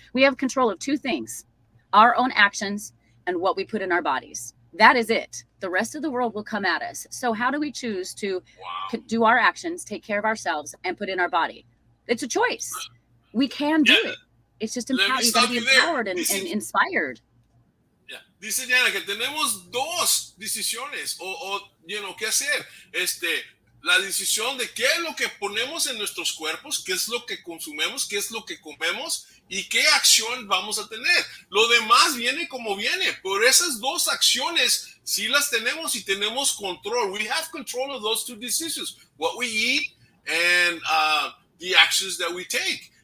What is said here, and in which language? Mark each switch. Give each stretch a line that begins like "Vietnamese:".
English: We have control of two things: our own actions and what we put in our bodies. That is it. The rest of the world will come at us. So how do we choose to do our actions, take care of ourselves, and put in our body? It's a choice. We can do it. It's just empowered. You got to be empowered and inspired. Yeah.
Spanish: Dice Diana que tenemos dos decisiones qué hacer. La decisión de qué es lo que ponemos en nuestros cuerpos, qué es lo que consumimos, qué es lo que comemos y qué acción vamos a tener. Lo demás viene como viene. Por esas dos acciones sí las tenemos y tenemos control.
English: We have control of those two decisions: what we eat and the actions that we take.